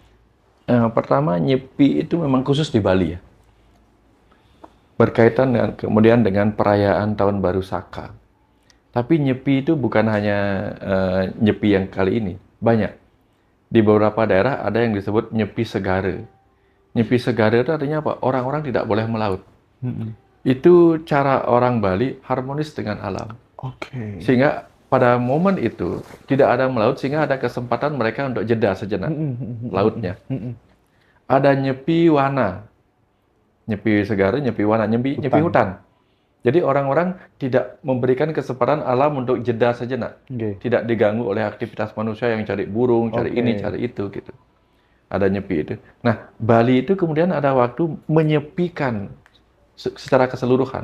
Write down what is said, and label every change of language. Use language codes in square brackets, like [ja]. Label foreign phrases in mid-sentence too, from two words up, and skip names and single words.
[id] Pertama, nyepi itu memang khusus di Bali ya. Berkaitan dengan, kemudian dengan perayaan Tahun Baru Saka. Tapi nyepi itu bukan hanya nyepi yang kali ini, banyak. Di beberapa daerah ada yang disebut nyepi segara. Nyepi segara itu artinya apa? Orang-orang tidak boleh melaut. Itu cara orang Bali harmonis dengan alam. Oke. Sehingga pada momen itu tidak ada melaut, sehingga ada kesempatan mereka untuk jeda sejenak lautnya. Ada nyepi wana, nyepi segara, nyepi wana, nyepi Hutan. hutan. Jadi orang-orang tidak memberikan kesempatan alam untuk jeda sejenak. Oke. Tidak diganggu oleh aktivitas manusia yang cari burung, cari Oke. ini, cari itu gitu. Ada nyepi itu. Nah, Bali itu kemudian ada waktu menyepikan secara keseluruhan.